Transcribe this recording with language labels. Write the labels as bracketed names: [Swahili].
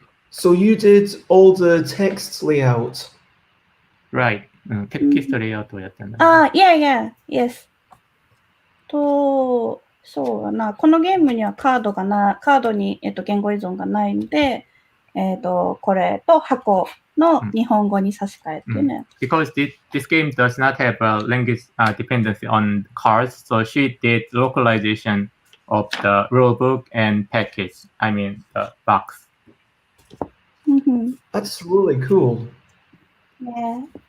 [English] So you did all the text layout? Right. [Japanese] テキストレイアウトをやったんだ。 [English] Yes. [Japanese] そうだな。このゲームにはカードに、言語依存がないので、これと箱の日本語に差し替えっていうね。 [English] Because this game does not have a language dependency on cards, so she did localization of the rulebook and package. I mean the box. That's really cool. Yeah.